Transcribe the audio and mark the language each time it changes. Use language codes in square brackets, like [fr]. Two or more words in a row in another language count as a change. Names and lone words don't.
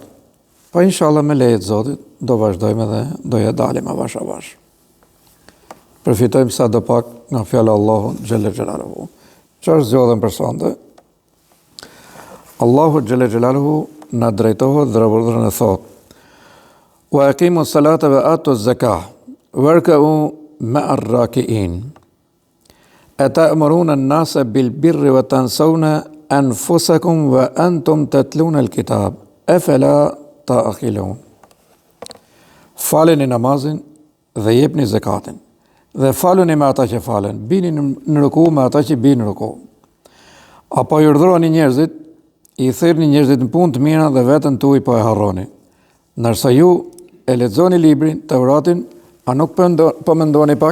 [sq] Po inshallah me lejet Zotit do vazhdojmë edhe do ja dalim avash avash. Përfitojmë sa do pak nga fjala Allahu [ar] جل جلاله. [sq] Çfarë zgjodhem për sonte? Allahu [ar] جل جلاله [sq] na drejtohet dhe rëvërdhërën e thot: [ar] وأقيموا الصلاة وآتوا الزكاة واركعوا مع الراكعين. أتأمرون الناس بالبر وتنسون أنفسكم وأنتم تتلون الكتاب. أفلا تعقلون. [sq] Faleni namazin dhe jepni zakatin. Dhe faluni me ata që falen, bini në ruku me ata që binë në ruku. Apo I urdhëroni njerëzit, I thirrni njerëzit në punë të mira dhe veten tuaj po e harroni. Ndërsa ju e lexoni librin, Teuratin, a nuk po mendoni pak?